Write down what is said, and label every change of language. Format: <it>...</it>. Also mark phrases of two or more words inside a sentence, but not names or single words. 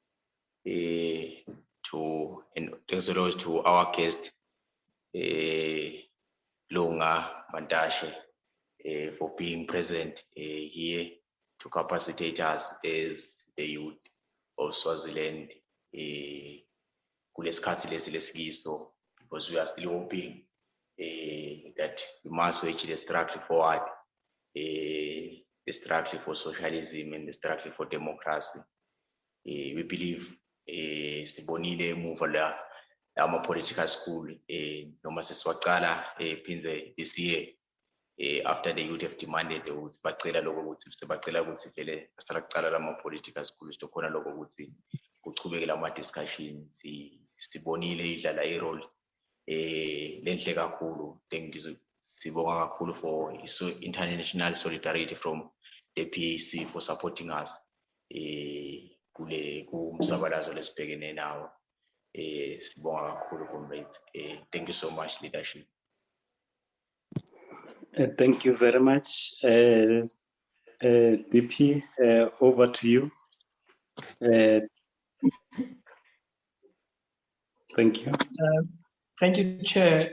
<en>And thanks a lot to our guest, Lunga Mantashe, for being present here to capacitate us as the youth of Swaziland. Because we are still hoping that we must reach the struggle forward, the struggle for socialism and the struggle for democracy. We believe</en> <ss>sibonile emuva la</ss> <en>ama-political school</en> <ss>noma sesiwaqala phinze</ss> <en>this year after the youth have demanded</en> <ss>ukuthi bacela lokho ukuthi sebacela ukuthi vele asaqala</ss> <en>lama-political school</en> <ss>sizokhona lokho ukuthi kuchubeke lama-discussion sibonile idlala i-role lenhle kakhulu. Sibonga kakhulu</ss> <en>for international solidarity from the PAC for supporting us</en> <ss>kumsabalazo lesibhekene nawo. Sibonga kakhulu, comrades.</ss> <en>Thank you so much, leadership. Thank you very much, DP. Over to you. Thank you. Thank you, Chair.</en>